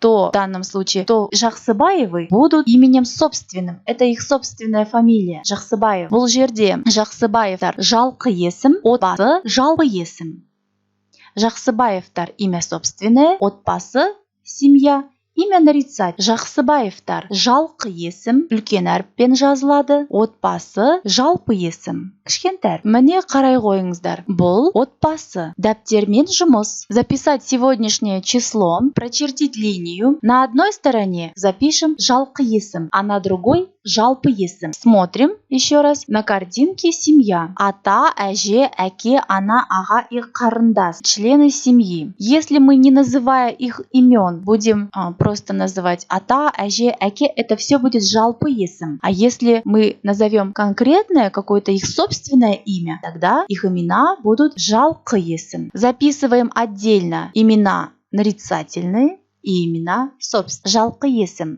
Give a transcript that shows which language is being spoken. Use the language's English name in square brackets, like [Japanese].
[Russian] То в данном случае, то Жақсыбаевы будут именем собственным. Это их собственная фамилия. Жақсыбаев. [Kazakh] Бұл жерде Жақсыбаевтар жалқы есім, отбасы жалпы есім. [Russian] Жақсыбаевтар имя собственное, отбасы семья, имя нарицать. [Kazakh] Жақсыбаевтар жалқы есім, үлкен әріппен жазылады, отбасы жалпы есім. Кішкентай. Міне қарай қойыңыздар. Бұл отбасы. Дәптермен жұмыс. [Russian] Записать сегодняшнее число, прочертить линию. На одной стороне запишем жалқы есім, а на другой жалпы есім. Смотрим еще раз. На картинке семья. [Kazakh] Ата, әже, әке, ана, аға и қарындас. [Russian] Члены семьи. Если мы, не называя их имен, будем просто называть ата, әже, әке, это все будет жалпы есім. А если мы назовем конкретное какое-то их собственное имя, тогда их имена будут жалқы есім. Записываем отдельно имена нарицательные и имена собственные. Жалқы есім.